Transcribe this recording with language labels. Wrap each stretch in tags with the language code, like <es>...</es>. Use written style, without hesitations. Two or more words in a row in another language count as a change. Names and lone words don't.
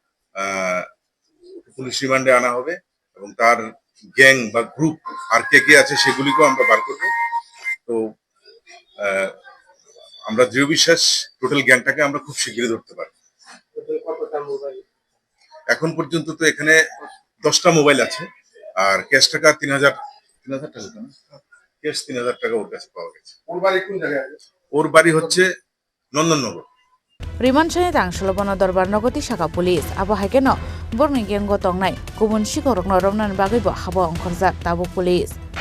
<bn>পুলিশ রিমান্ডে আনা হবে এবং তার গ্যাং বা গ্রুপ আর কে আছে সেগুলিকেও আমরা বার করবো তো আমরা দৃঢ় বিশ্বাস টোটাল গ্যাংটাকে আমরা খুব শীঘ্রই ধরতে পারবো এখন পর্যন্ত তো এখানে 10টা মোবাইল আছে আর ক্যাশ টাকা 3,000 টাকা ক্যাশ 3,000 টাকা ওর কাছে পাওয়া গেছে ওর বাড়ি কোন জায়গায় ওর বাড়ি হচ্ছে নন্দননগর</bn> <trp>Rimanchani Tangsolabona Dorbar Nogoti Shaka police abo haikeno borni gengo tongnai kubun shikorokno romnan bagaibo habo angkorjak tabo police</trp>